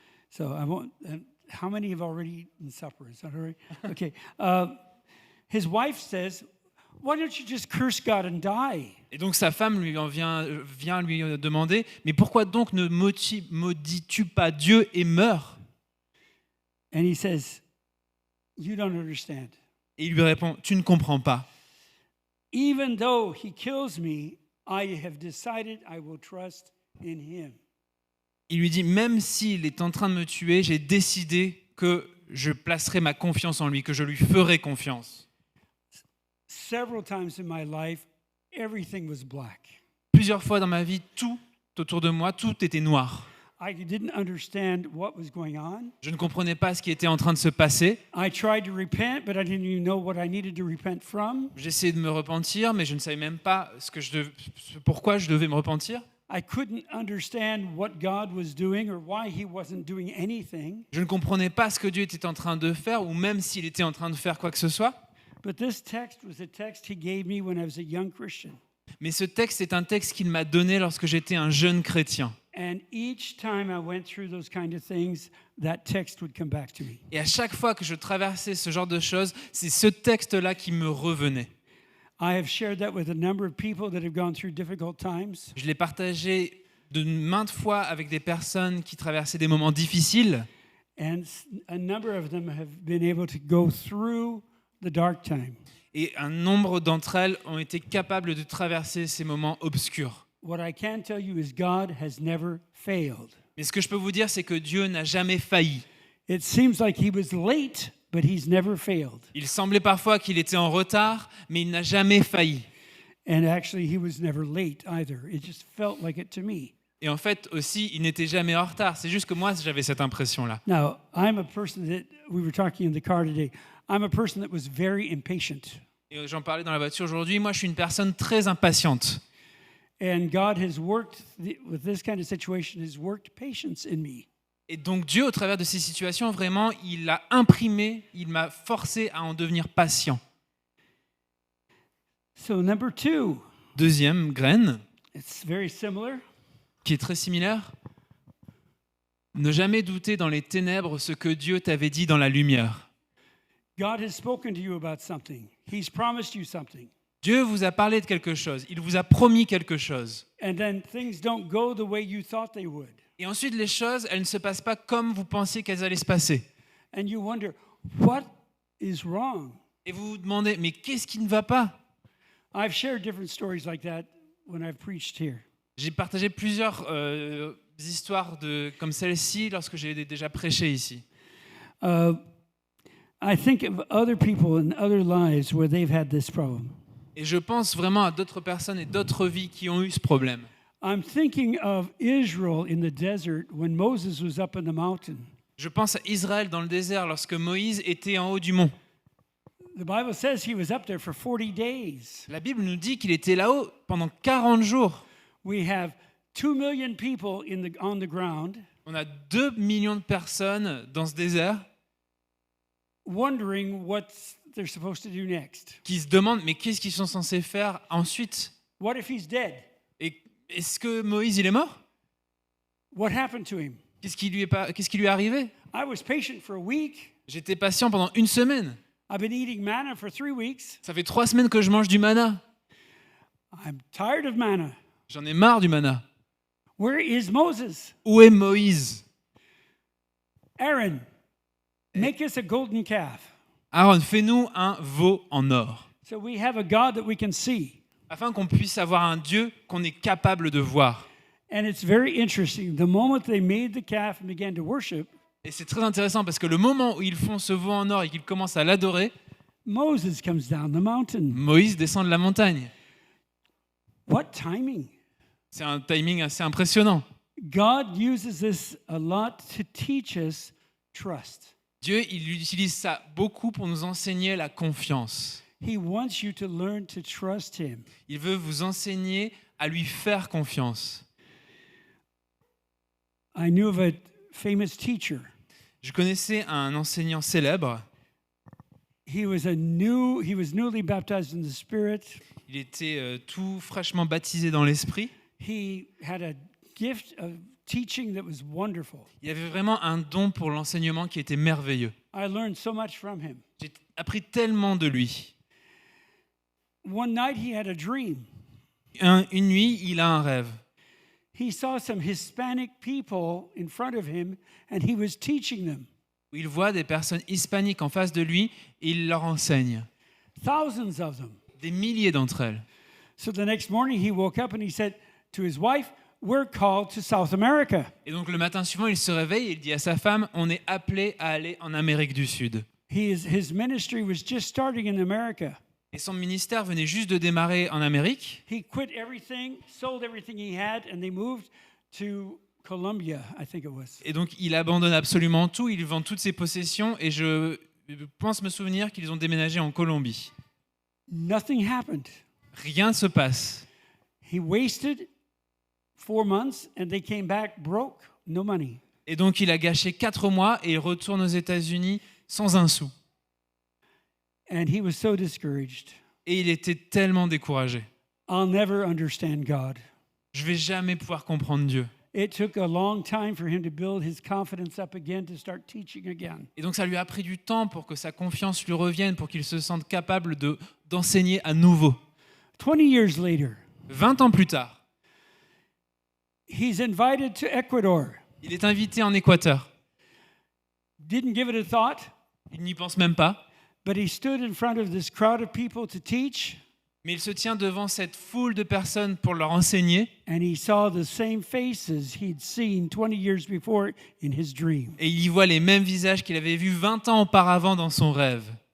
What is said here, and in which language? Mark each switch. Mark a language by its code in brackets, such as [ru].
[en] So how many have already eaten supper? Is that all right? Okay. His wife says, "Why don't you just curse God and die?" [fr] Et donc sa femme vient lui demander, mais pourquoi donc ne maudis-tu pas Dieu et meurs? [en] And he says, "You don't understand. [fr] Et il lui répond, tu ne comprends pas. [en] Even though he kills me, I have decided I will trust in him." [fr] Il lui dit, même s'il est en train de me tuer, j'ai décidé que je placerai ma confiance en lui, que je lui ferai confiance. [en] Several times in my life, everything was black. [fr] Plusieurs fois dans ma vie, tout autour de moi, tout était noir. [en] I didn't understand what was going on. [fr] Je ne comprenais pas ce qui était en train de se passer. [en] I tried to repent, but I didn't even know what I needed to repent from. [fr] J'essayais de me repentir, mais je ne savais même pas pourquoi je devais me repentir. [en] I couldn't understand what God was doing or why he wasn't doing anything. [fr] Je ne comprenais pas ce que Dieu était en train de faire, ou même s'il était en train de faire quoi que ce soit. [en] But this text was a text he gave me when I was a young Christian. [fr] Mais ce texte est un texte qu'il m'a donné lorsque j'étais un jeune chrétien. [en] And each time I went through those kind of things, that text would come back to me. [fr] Et à chaque fois que je traversais ce genre de choses, c'est ce texte-là qui me revenait. [en] I have shared that with a number of people that have gone through difficult times. [fr] Je l'ai partagé de maintes fois avec des personnes qui traversaient des moments difficiles. [en] And a number of them have been able to go through the dark time. [fr] Et un nombre d'entre elles ont été capables de traverser ces moments obscurs. [en] What I can tell you is God has never failed. [fr] Mais ce que je peux vous dire, c'est que Dieu n'a jamais failli. [en] It seems like he was late, but he's never failed. [fr] Il semblait parfois qu'il était en retard, mais il n'a jamais failli. [en] And actually, he was never late either. It just felt like it to me. [fr] Et en fait aussi, il n'était jamais en retard. C'est juste que moi, j'avais cette impression-là. [en] Now, I'm a person that, we were talking in the car today, I'm a person that was very impatient. [fr] Et j'en parlais dans la voiture aujourd'hui. Moi, je suis une personne très impatiente. [en] And God has worked, with this kind of situation, has worked patience in me. [fr] Et donc Dieu, au travers de ces situations, vraiment, il a imprimé, il m'a forcé à en devenir patient. [en] So number 2, [fr] Deuxième graine, [en] it's very similar. [fr] qui est très similaire. Ne jamais douter dans les ténèbres ce que Dieu t'avait dit dans la lumière. [en] God has spoken to you about something. He's promised you something. [fr] Dieu vous a parlé de quelque chose, il vous a promis quelque chose. [en] And then things don't go the way you thought they would. [fr] Et ensuite, les choses, elles ne se passent pas comme vous pensiez qu'elles allaient se passer. [en] And you wonder, what is wrong? [fr] Et vous vous demandez, mais qu'est-ce qui ne va pas? [en] I've shared different stories like that when I've preached here. [fr] J'ai partagé plusieurs histoires comme celle-ci lorsque j'ai déjà prêché ici. [en] I think of other people in other lives where they've had this problem. [fr] Et je pense vraiment à d'autres personnes et d'autres vies qui ont eu ce problème. [en] I'm thinking of Israel in the desert when Moses was up on the mountain. [fr] Je pense à Israël dans le désert lorsque Moïse était en haut du mont. [en] The Bible says he was up there for 40 days. [fr] La Bible nous dit qu'il était là-haut pendant 40 jours. [en] We have 2 million people on the ground [fr] On a 2 millions de personnes dans ce désert [en] wondering what they're supposed to do next. [fr] qui se demandent mais qu'est-ce qu'ils sont censés faire ensuite? [en] What if he's dead? [fr] Et est-ce que Moïse il est mort? [en] What happened to him? [fr] Qu'est-ce qui lui est arrivé? [en] I was patient for a week. [fr] J'étais patient pendant 1 semaine. [en] I've been eating manna for 3 weeks. [fr] Ça fait 3 semaines que je mange du manna. [en] I'm tired of manna. [fr] J'en ai marre du manna. [en] Where is Moses? [fr] Où est Moïse? [en] Aaron, make us a golden calf. [fr] Aaron, fais-nous un veau en or, [en] So we have a God that we can see. [fr] afin qu'on puisse avoir un Dieu qu'on est capable de voir. [en] And it's very interesting. The moment they made the calf and began to worship, [fr] Et c'est très intéressant parce que le moment où ils font ce veau en or et qu'ils commencent à l'adorer, [en] Moses comes down the mountain. [fr] Moïse descend de la montagne. [en] What timing? [fr] C'est un timing assez impressionnant. [en] God uses this a lot to teach us trust. [fr] Dieu, il utilise ça beaucoup pour nous enseigner la confiance. [en] He wants you to learn to trust him. [fr] Il veut vous enseigner à lui faire confiance. [en] I knew of a famous teacher. [fr] Je connaissais un enseignant célèbre. [en] He was newly baptized in the Spirit. [fr] Il était tout fraîchement baptisé dans l'esprit. [en] He had a gift of teaching that was wonderful. [fr] Il avait vraiment un don pour l'enseignement qui était merveilleux. [en] I learned so much from him. [fr] J'ai appris tellement de lui. [en] One night he had a dream. [fr] Une nuit, il a un rêve. [en] He saw some Hispanic people in front of him and he was teaching them. [fr] Où il voit des personnes hispaniques en face de lui et il leur enseigne. [en] Thousands of them. [fr] Des milliers d'entre elles. [en] So the next morning he woke up and he said to his wife, "We're called to South America." [fr] Et donc le matin suivant, il se réveille et il dit à sa femme, on est appelé à aller en Amérique du Sud. [en] His ministry was just starting in America. [fr] Et son ministère venait juste de démarrer en Amérique. [en] He quit everything, sold everything he had, and they moved to Colombia, I think it was. [fr] Et donc il abandonne absolument tout, il vend toutes ses possessions et je pense me souvenir qu'ils ont déménagé en Colombie. [en] Nothing happened. [fr] Rien ne se passe. [en] He wasted 4 months and they came back broke, no money. [fr] Et donc il a gâché 4 mois et il retourne aux États-Unis sans un sou. [en] And he was so discouraged. [fr] Et il était tellement découragé. [en] I'll never understand God. [fr] Je vais jamais pouvoir comprendre Dieu. [en] It took a long time for him to build his confidence up again to start teaching again. [fr] Et donc ça lui a pris du temps pour que sa confiance lui revienne, pour qu'il se sente capable d'enseigner à nouveau. [en] 20 years later, [fr] 20 ans plus tard, [en] he's invited to Ecuador. [fr] il est invité en Équateur. [en] Didn't give it a thought, [fr] Il n'y pense même pas, [en] but he stood in front of this crowd of people to teach, [fr] mais il se tient devant cette foule de personnes pour leur enseigner. [en] and he saw the same faces he'd seen 20 years before in his dream. [fr] Et il y voit les mêmes visages qu'il avait vus 20 ans auparavant dans son rêve.